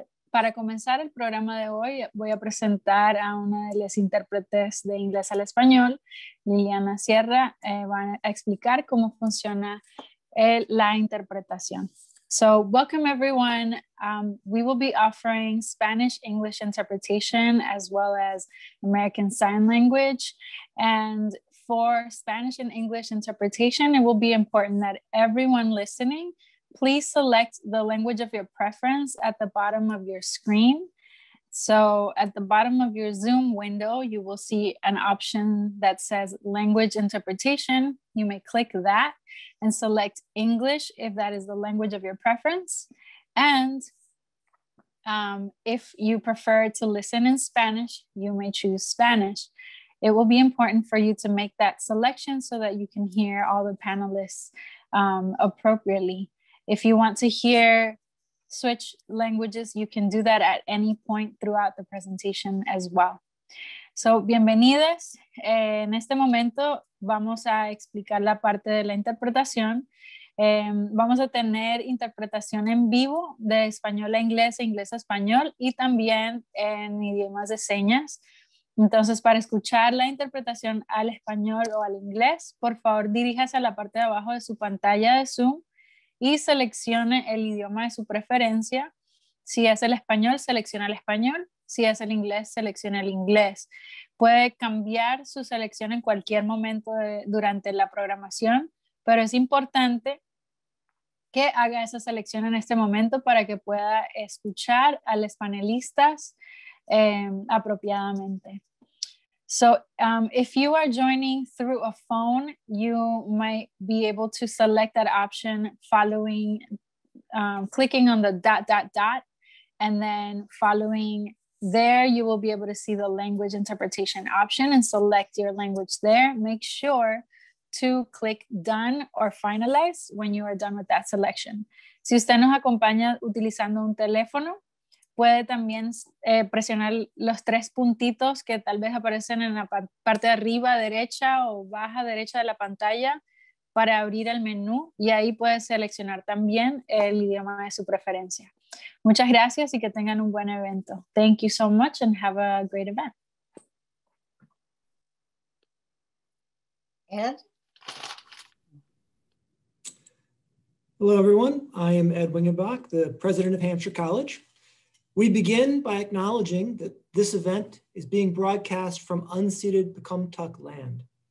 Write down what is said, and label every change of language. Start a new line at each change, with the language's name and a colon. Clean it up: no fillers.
Spanish: Para comenzar el programa de hoy, voy a presentar a una de las intérpretes de inglés al español, Liliana Sierra. Va a explicar cómo funciona la interpretación.
English: So, welcome everyone. We will be offering Spanish-English interpretation as well as American Sign Language. And for Spanish and English interpretation, it will be important that everyone listening please select the language of your preference at the bottom of your screen. So at the bottom of your Zoom window, you will see an option that says language interpretation. You may click that and select English if that is the language of your preference. And if you prefer to listen in Spanish, you may choose Spanish. It will be important for you to make that selection so that you can hear all the panelists appropriately. If you want to hear switch languages, you can do that at any point throughout the presentation as well.
Spanish: So, bienvenidas. En este momento vamos a explicar la parte de la interpretación. Vamos a tener interpretación en vivo de español a inglés e inglés a español y también en idiomas de señas. Entonces, para escuchar la interpretación al español o al inglés, por favor diríjase a la parte de abajo de su pantalla de Zoom y seleccione el idioma de su preferencia. Si es el español, selecciona el español. Si es el inglés, selecciona el inglés. Puede cambiar su selección en cualquier momento durante la programación, pero es importante que haga esa selección en este momento para que pueda escuchar a los panelistas apropiadamente.
English: So if you are joining through a phone, you might be able to select that option following, clicking on the ... and then following there, you will be able to see the language interpretation option and select your language there. Make sure to click done or finalize when you are done with that selection.
Spanish: Si usted nos acompaña utilizando un teléfono, puede también presionar los 3 puntitos que tal vez aparecen en la parte de arriba derecha o baja derecha de la pantalla para abrir el menú y ahí puede seleccionar también el idioma de su preferencia. Muchas gracias y que tengan un buen evento.
English: Thank you so much and have a great event. Ed? Hello, everyone. I am Ed Wingenbach, the president of Hampshire College. We begin by acknowledging that this event is being broadcast from unceded Pecumtuck land.